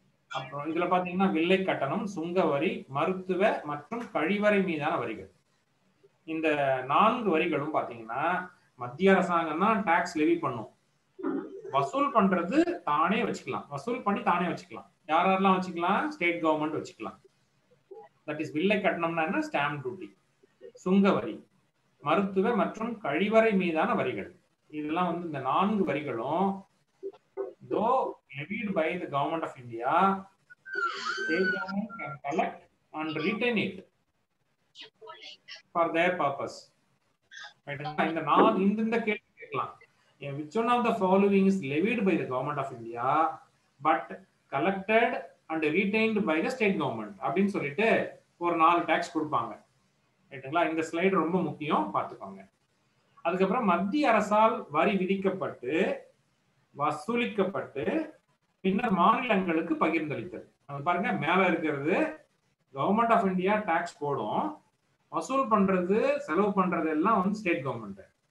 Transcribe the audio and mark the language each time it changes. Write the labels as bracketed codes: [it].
[ta] அப்புறம் இதுல பாத்தீங்கன்னா வில்லை கட்டணம், சுங்க வரி, மருத்துவ மற்றும் கழிவறை மீதான வரிகள், இந்த 4 வரிகளும் பாத்தீங்கன்னா மத்திய அரசாங்கம் தான் டாக்ஸ் லெவி பண்ணும். வசூல் பண்றது தானே வச்சுக்கலாம், வசூல் பண்ணி தானே வச்சுக்கலாம். யாரெல்லாம் வச்சுக்கலாம்? ஸ்டேட் கவர்மெண்ட் வச்சுக்கலாம். தட் இஸ் வில்லை கட்டணம்னா என்ன? ஸ்டாம்ப் டியூட்டி, சுங்க வரி, மருத்துவ மற்றும் கழிவறை மீதான வரிகள். இதெல்லாம் வந்து இந்த 4 வரிகளும் [en] though levied by the government of India, state government can collect and retain it for their purpose. [ta] இந்த கேள்வி கேட்கலாம், [en] which one of the following is levied by the government of India but collected and retained by the state government [ta] அப்படின்னு சொல்லிட்டு ஒரு 4 tax கொடுப்பாங்க. ரைட்டுங்களா? இந்த slide ரொம்ப முக்கியம், பார்த்துக்கோங்க. அதுக்கப்புறம் மத்திய அரசால் வரி விதிக்கப்பட்டு வசூலிக்கப்பட்டு பின்னர் மாநிலங்களுக்கு பகிர்ந்தளித்தது. பாருங்க, மேல இருக்கிறது கவர்மெண்ட் ஆஃப் இந்தியா டாக்ஸ் போடும், வசூல் பண்றது செலவு பண்றது எல்லாம் வந்து ஸ்டேட் கவர்மெண்ட்.